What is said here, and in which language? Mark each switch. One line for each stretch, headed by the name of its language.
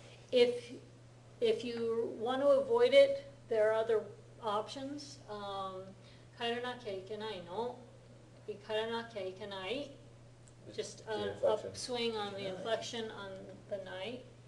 English: If you want to avoid it, there are other options.
Japanese: 帰らなきゃいけないの？帰らなきゃいけない。
English: Just The an inflection. upswing on the inflection on the night.